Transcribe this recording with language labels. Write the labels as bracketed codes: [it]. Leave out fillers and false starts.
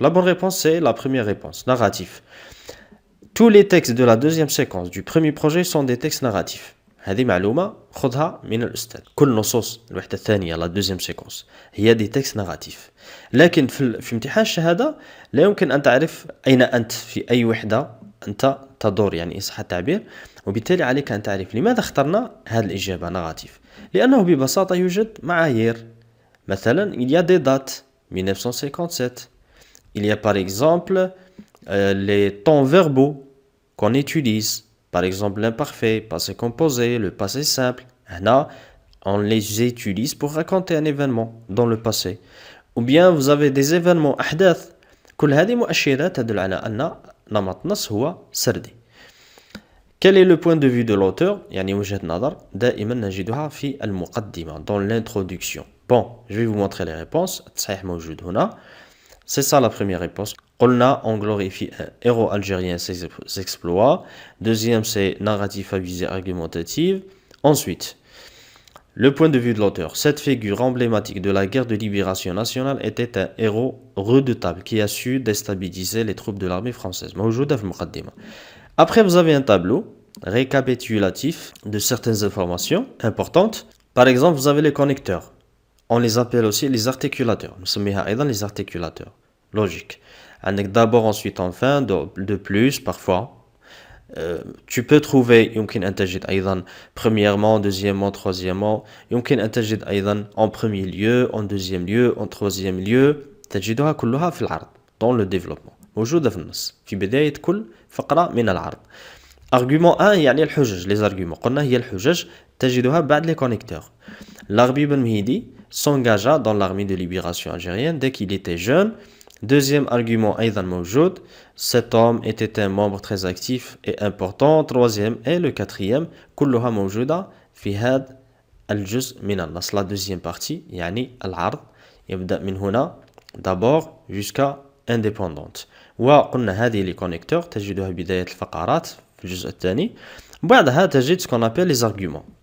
[fr] La bonne réponse c'est la première réponse, narratif. Tous les textes de la deuxième séquence du premier projet sont des textes narratifs. [ar] هذه معلومة خذها من الأستاذ. كل نصوص الوحدة الثانية [fr] la deuxième séquence هي des textes narratifs. [ar] لكن في امتحان الشهادة لا يمكن أن تعرف أين أنت في أي وحدة أنت تدور, يعني إن صح التعبير, وبالتالي عليك أن تعرف لماذا اخترنا هذه الإجابة نغاتيف. لأنه ببساطة يوجد معايير. [fr] مثلا il y a des dates 1957. Il y a par exemple les temps verbaux qu'on utilise. Par exemple l'imparfait, passé composé, le passé simple. هنا on les utilise pour raconter un événement dans le passé. Ou bien vous avez des événements أحداث. [ar] كل هذه مؤشرات تدل على أن نمط نص هو سردي. [fr] Quel est le point de vue de l'auteur؟ [ar] يعني وجهة نظر دائما نجدها في المقدمة [fr] dans l'introduction. Bon, je vais vous montrer les réponses. [ar] التصحيح موجود هنا. [fr] C'est ça la première réponse. قلنا on glorifie un héros algérien ses exploits. Deuxième c'est narratif à visée argumentative. Ensuite, le point de vue de l'auteur. Cette figure emblématique de la guerre de libération nationale était un héros redoutable qui a su déstabiliser les troupes de l'armée française. [ar] موجودة في المقدمة. [fr] Après, vous avez un tableau récapitulatif de certaines informations importantes. Par exemple, vous avez les connecteurs. On les appelle aussi les articulateurs. Nous sommes les articulateurs. Logique. D'abord, ensuite, enfin, de plus, parfois. Tu peux trouver [ar] يمكن أن تجد أيضا [fr] premièrement, deuxièmement, troisièmement. [ar] يمكن أن تجد أيضا [fr] en premier lieu, en deuxième lieu, en troisième lieu. [ar] تجدها كلها في العرض [fr] dans le développement. [ar] موجودة في النص في بداية كل فقرة من العرض. [fr] argument 1 [ar] يعني الحجج [fr] les arguments. [ar] قلنا هي الحجج تجدها بعد les connecteurs. [fr] L'Arbi Ben Mhidi s'engagea dans l'armée de libération algérienne dès qu'il était jeune. Deuxième argument [ar] أيضا موجود. [fr] Cet homme était un membre très actif et important. Troisième et le quatrième [ar] كلها موجودة في هذا الجزء من النص. [fr] La deuxième partie [ar] يعني العرض يبدأ من هنا [fr] d'abord jusqu'à indépendante. [ar] وقلنا هذه les connecteurs تجدها بداية الفقرات في الجزء الثاني. بعدها تجد [fr] ce qu'on appelle les arguments.